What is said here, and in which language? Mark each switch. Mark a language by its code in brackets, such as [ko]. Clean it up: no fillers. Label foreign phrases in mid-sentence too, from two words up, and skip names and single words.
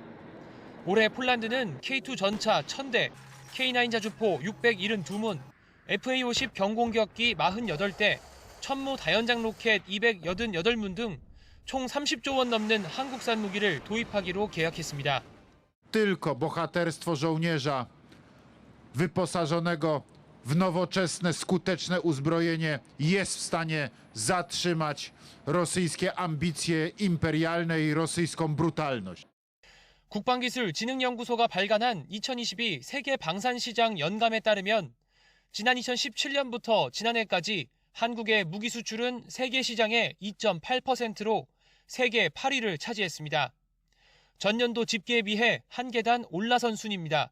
[ko] 올해 폴란드는 K2 전차 1000대, K9 자주포 672문, FA-50 경공격기 48대, 천무 다연장 로켓 288문 등 총 30조 원 넘는 한국산 무기를 도입하기로 계약했습니다. [pl] Tylko bohaterstwo żołnierza wyposażonego w nowoczesne, skuteczne uzbrojenie jest w stanie zatrzymać rosyjskie ambicje imperialne i rosyjską brutalność. [ko] 국방기술진흥연구소가 발간한 2022 세계 방산시장 연감에 따르면 지난 2017년부터 지난해까지 한국의 무기 수출은 세계 시장의 2.8%로 세계 8위를 차지했습니다. 전년도 집계에 비해 한 계단 올라선 순입니다.